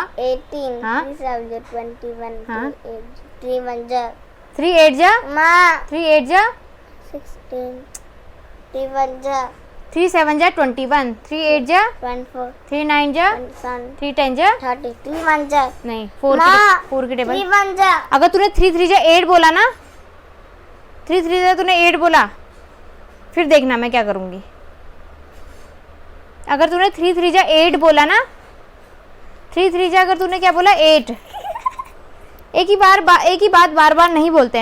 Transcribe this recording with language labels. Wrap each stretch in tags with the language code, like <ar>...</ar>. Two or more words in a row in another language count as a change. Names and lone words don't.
<hi>18। हाँ 3 7 जा 21। हाँ 3 1 जा 3 8 जा माँ 3 8 जा 16। 3 1 जा 3 7 जा 21। 3 8 जा 24। 3 9 जा 27। 3 10 जा 30। 3 1 जा नहीं 4 माँ, 4 की टेबल। 3 1 जा अगर तूने 3 3 जा 8 बोला ना, 3 3 जा तूने 8 बोला, फिर देखना मैं क्या करूँगी। अगर तूने 3 3 जा 8 बोला ना, 3 3 जा अगर तूने क्या बोला 8, एक ही बात बार बार नहीं बोलते हैं।</hi>